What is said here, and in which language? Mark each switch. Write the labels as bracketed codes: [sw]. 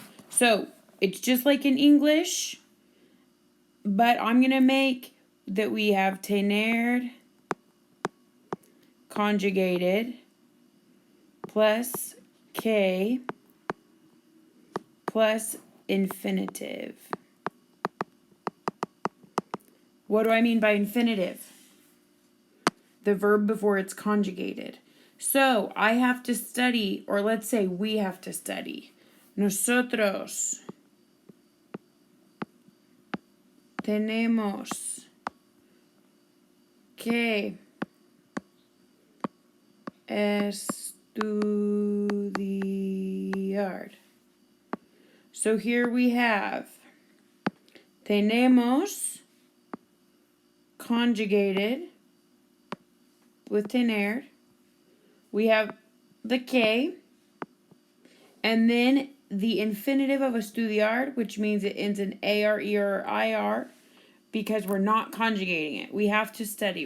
[en] So it's just like in English, but I'm going to make that we have tener conjugated plus que plus infinitive. What do I mean by infinitive? The verb before it's conjugated. So I have to study, or let's say we have to study. [es] Nosotros tenemos que estudiar. [en] So here we have tenemos conjugated with tener. We have the que, and then the infinitive of estudiar, which means it ends in AR, ER, or IR, because we're not conjugating it. We have to study.